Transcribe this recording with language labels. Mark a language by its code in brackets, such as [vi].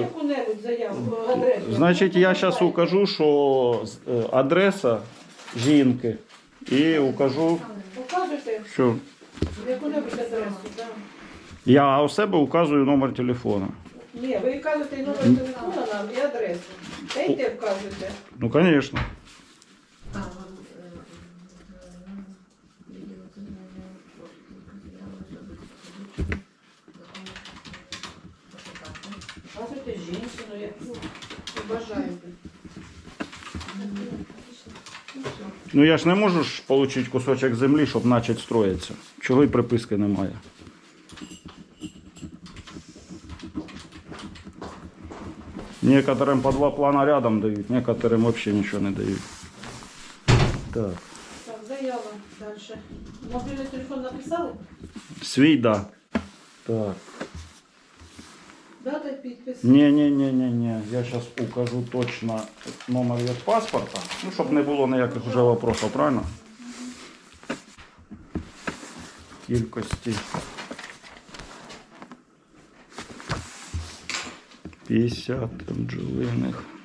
[uk] яку-небудь заяву, адресу. Значить, я зараз укажу, що адреса жінки. І укажу, Покажете що яку-небудь адресу, так? я у себе указую номер телефона. Ні, ви вказуєте і номер телефона нам, і адресу. Та й те вказуєте. Ну, звісно. Вказуєте жінку, яку ви бажаєте. Ну я ж не можу ж отримати кусочок землі, щоб почати строїтися. Чого і приписки немає. [ru] Некоторым по 2 плана рядом дают, некоторым вообще ничего не дают. [uk] Так. Так, заява далі. Мобільний телефон написали? Свій, да. Так. Дата, підпис. Не. [ru] Я сейчас укажу точно номер [uk] від паспорта. Ну, щоб не було ніяких вже вопросов, правильно? Кількості. 50 бджолиних.